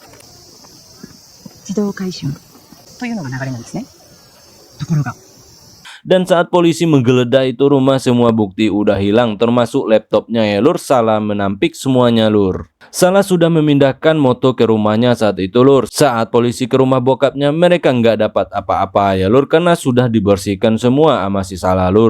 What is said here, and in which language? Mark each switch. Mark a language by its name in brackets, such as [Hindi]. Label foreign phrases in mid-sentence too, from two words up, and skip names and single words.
[Japanese] 自動回収というのが流れなんですね。ところが、 [Indonesian] Dan saat polisi menggeledah itu rumah, semua bukti udah hilang termasuk laptopnya ya lur. Salah menampik semuanya lur. Salah sudah memindahkan Moto ke rumahnya saat itu lur. Saat polisi ke rumah bokapnya, mereka nggak dapat apa-apa ya lur, karena sudah dibersihkan semua sama si Salah lur.